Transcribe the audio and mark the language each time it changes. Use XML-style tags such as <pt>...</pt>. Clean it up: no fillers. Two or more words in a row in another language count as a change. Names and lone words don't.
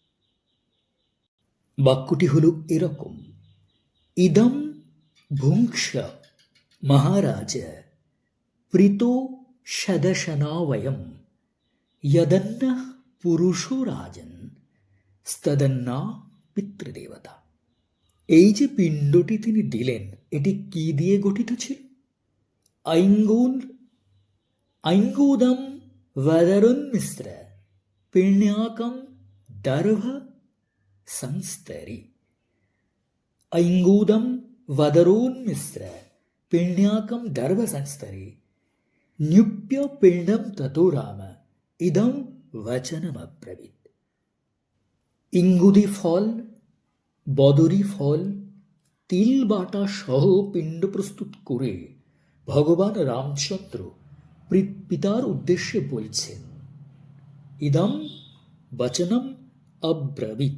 <bn>বাক্যটি হল এরকম:</bn> <sa>ইদম ভুঙ্ক্ষ মহারাজ প্রীতো সদশনাবয়ম যদন্ন পুরুষো রাজন স্তদন্না পিতৃদেবতা।</sa> <bn>এই যে পিণ্ডটি তিনি দিলেন, এটি কি দিয়ে গঠিত ছিল?</bn> <sa>ঐঙ্গোদম वदरुन्मिश्र पिण्याकं दर्भ संस्तरी। ऐङ्गूदं वदरोन्मिश्र पिण्याकं दर्भ संस्तरी न्युप्य पिण्डं ततो राम इदं वचनमब्रवीत्।</sa> <bn>ইঙ্গুদি ফল, বদরি ফল, তিল বাটা সহ পিণ্ড প্রস্তুত করে ভগবান রামচন্দ্র পিতার উদ্দেশ্যে বলছেন,</bn> <sa>ইদম বচনম অব্রবীত।</sa>